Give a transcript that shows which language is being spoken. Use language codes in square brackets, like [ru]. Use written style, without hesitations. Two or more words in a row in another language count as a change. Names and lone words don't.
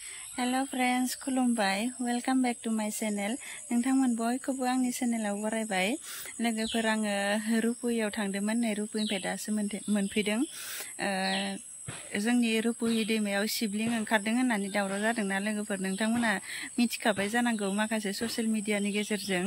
[en] Hello friends, खुलुमबाय. Welcome back to my channel. [brx] नोंथांमोन बयखौबो आंनि चेनेलाव बरायबाय. लोगोफोर आङो रुपहियाव थांदोंमोन, नै रुपहिनिफ्राय दासो मोनफैदों. जोंनि रुपहि दैमायाव शिवलिं ओंखारदों होननानै दावराव जादोंना लोगोफोर, नोंथांमोना मिथिखाबाय जानांगौ माखासे ससियेल मिडियानि गेजेरजों.